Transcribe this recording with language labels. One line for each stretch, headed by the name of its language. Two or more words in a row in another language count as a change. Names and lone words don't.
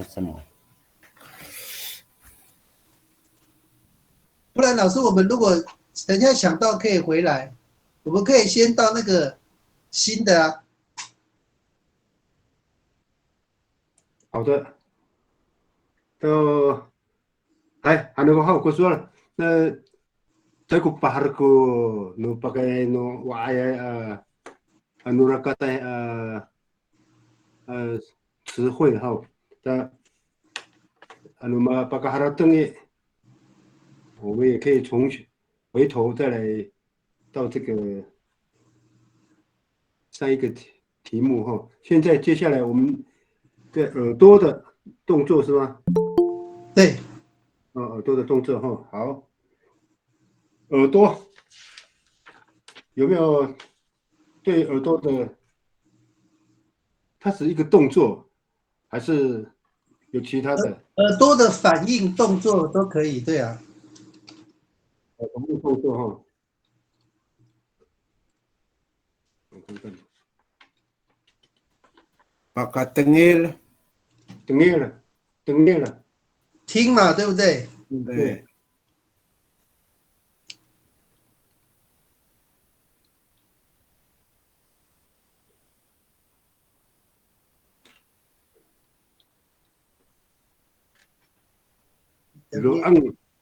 Chinese: 不然老师，我们如果等一下想到可以回来，我们可以先到那个新的啊。好的，
Amis: anu ko soal saya ko pahar ko no pakai no waaya anu rakatai
Chinese: 词汇哈，但
Amis: anu ma pakaharateng
Chinese: 我们也可以回头再来到这个上一个题目哈。现在接下来我们的耳朵的动作是吗？对。耳朵的动作哈。好，耳朵有没有对耳朵的？它是一个动作，还是有其他的？耳朵的反应动作都可以，对啊。同步动作哈。我看看。
Amis: Pakai tengil， tengil，
Chinese: 听嘛，对不对？对。
Amis: Loang，